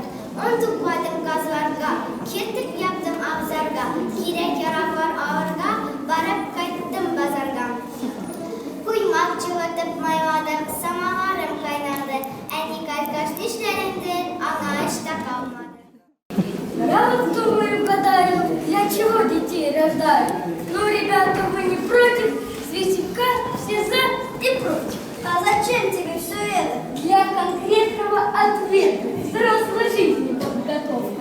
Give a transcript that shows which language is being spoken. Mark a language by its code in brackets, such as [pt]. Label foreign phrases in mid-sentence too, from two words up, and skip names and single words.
[tt] On tukladım gazlarga, kirtip yaptım avzarga, kirek yarak var ağırga, barıp kayttım bazarga. Kuymak çıvatıp mayvadım, samavarım kaynadı, en kaç dişlerimdir, ana işte kalmadı. [ru] Я вот думаю, гадаю, для чего детей рождают? Ну, ребята, вы не против? С веселька все за и против. А зачем тебе все это? Для конкретного ответа. Взрослой жизни подготовка.